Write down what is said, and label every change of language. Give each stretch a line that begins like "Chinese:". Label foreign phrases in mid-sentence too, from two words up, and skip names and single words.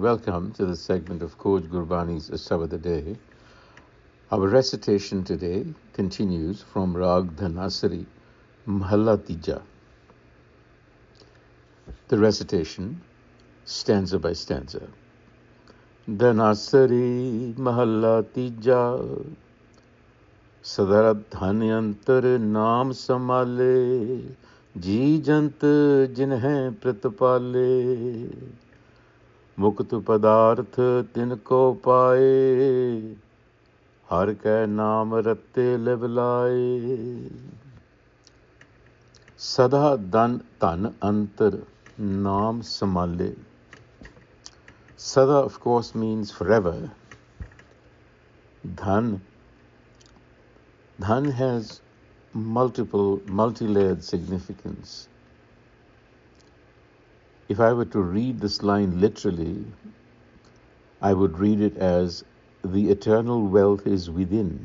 English: Welcome to the segment of Coach Gurbani's a-sabad-a-day. Our recitation today continues from Rag Dhanasari, Mahalla Tija. The recitation, stanza by stanza.
Punjabi: ਧਨਾਸਰੀ ਮਹਲਾ ਤੀਜਾ, ਸਦਾ ਧਨ ਅੰਤਰ ਨਾਮ ਸਮਾਲੇ, ਜੀ ਜੰਤ ਜਿਨ੍ਹੇਂ ਪ੍ਰਤਿਪਾਲੇ ਮੁਕਤ ਪਦਾਰਥ ਤਿਨਕੋ ਪਾਏ ਹਰ ਕੈ ਨਾਮ ਰੱਤੇ ਲਿਵਲਾਏ ਸਦਾ ਧਨ ਅੰਤਰ ਨਾਮ ਸਮਾਲੇ.
English: Sada, of course, means forever. Dhan has multi-layered significance. If I were to read this line literally, I would read it as the eternal wealth is within.